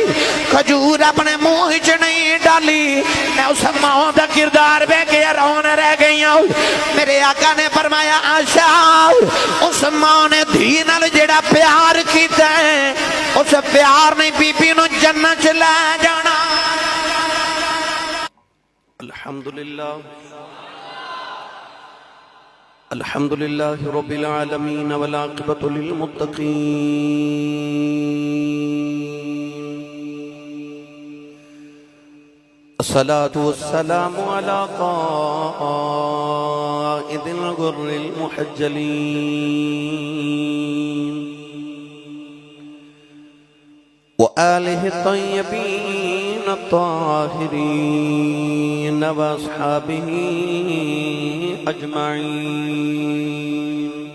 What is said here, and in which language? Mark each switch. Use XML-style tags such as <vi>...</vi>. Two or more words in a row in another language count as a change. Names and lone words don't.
<pa>ਖਜੂਰ ਅਪਣੇ ਮੂੰਹ ਚ ਨਹੀਂ ਡਾਲੀ।</pa> <ur>میں اس ماں کا کردار وے کے حیران رہ گئی ہوں.</ur> <pa>ਮੇਰੇ ਆਕਾ ਨੇ ਫ਼ਰਮਾਇਆ ਆਸ਼ਾ ਉਸ ਮਾਂ ਨੇ ਧੀ ਨਾਲ ਜਿਹੜਾ ਪਿਆਰ ਕੀਤਾ ਹੈ ਉਸ ਪਿਆਰ ਨੇ ਬੀਬੀ ਨੂੰ ਜੰਨਤ ਚ ਲੈ ਜਾਣਾ।</pa> <ar>الحمد لله الحمد لله رب العالمين والعاقبة للمتقين. الصلاة والسلام على قائد الغر المحجلين وآله طيبين الطاهرين وأصحابه أجمعين.</ar>